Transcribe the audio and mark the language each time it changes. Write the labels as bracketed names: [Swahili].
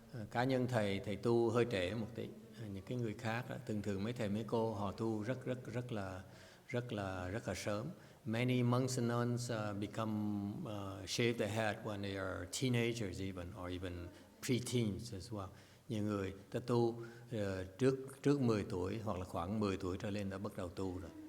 [Vietnamese] Cá nhân thầy tu hơi trễ một tí. Những cái người khác thường mấy thầy mấy cô họ tu rất là sớm. [English] Many monks and nuns become shave their head when they are teenagers even, or even pre-teens as well. [Vietnamese] Nhiều người ta tu trước 10 tuổi hoặc là khoảng 10 tuổi trở lên đã bắt đầu tu rồi.